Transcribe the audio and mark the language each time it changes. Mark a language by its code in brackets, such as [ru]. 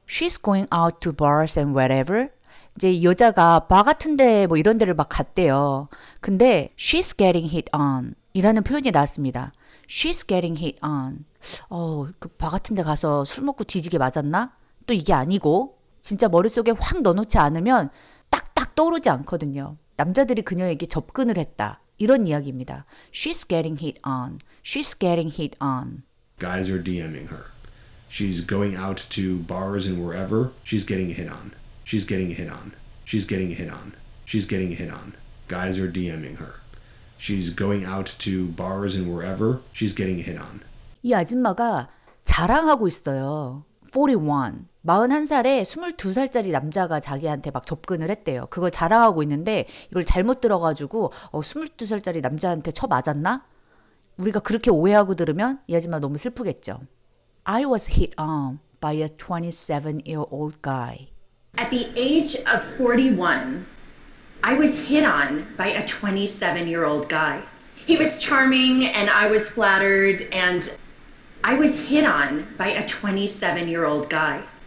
[en] She's going out to bars and wherever. [ko] 이제 이 여자가 바 같은데 뭐 이런 데를 막 갔대요. 근데 [en] she's getting hit on [ko] 이라는 표현이 나왔습니다. [en] She's getting hit on. [ko] 그 바 같은 데 가서 술 먹고 뒤지게 맞았나? 또 이게 아니고 진짜 머릿속에 확 넣어놓지 않으면 딱딱 떠오르지 않거든요. 남자들이 그녀에게 접근을 했다. 이런 이야기입니다. [en] She's getting hit on. She's getting hit on. Guys are DMing her. She's going out to bars and wherever. She's getting hit on. She's getting hit on. She's getting hit on. She's getting hit on. Guys are DMing her. She's going out to bars and wherever. She's getting hit on. [ko] 이 아줌마가 자랑하고 있어요. 41. 41살에 22살짜리 남자가 자기한테 막 접근을 했대요. 그걸 자랑하고 있는데 이걸 잘못 들어가지고 22살짜리 남자한테 쳐 맞았나? 우리가 그렇게 오해하고 들으면 이 아줌마 너무 슬프겠죠. [en] I was hit on by a 27-year-old guy. At the age of 41, I was hit on by a 27-year-old guy. He was charming and I was flattered and I was hit on by a 27-year-old guy.